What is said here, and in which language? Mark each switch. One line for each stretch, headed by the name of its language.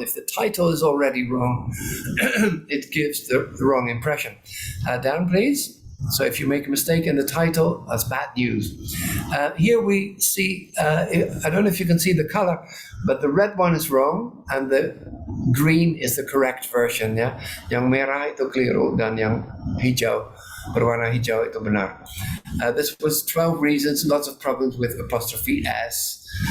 English: If the title is already wrong, it gives the wrong impression. Down, please. So if you make a mistake in the title, that's bad news. Here we see, I don't know if you can see the color, but the red one is wrong and the green is the correct version.
Indonesian: Ya, yang merah itu keliru dan yang hijau, berwarna hijau itu benar.
English: This was 12 reasons, lots of problems with apostrophe S.